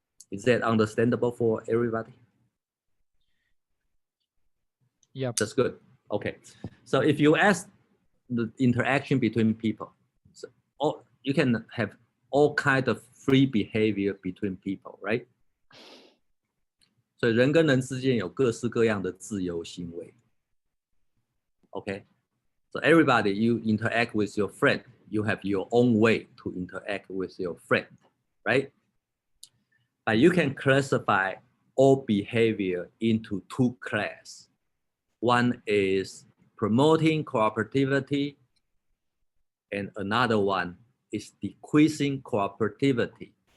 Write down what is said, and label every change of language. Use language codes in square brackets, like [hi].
[en] Is that understandable for everybody? Yeah. That's good. Okay. So if you ask the interaction between people, so you can have all kind of free behavior between people, right? [zh] 所以人跟人之间有各式各样的自由行为。 [en] Okay. So everybody, you interact with your friend, you have your own way to interact with your friend, right? But you can classify all behavior into two classes. One is promoting cooperativity, and another one is decreasing cooperativity.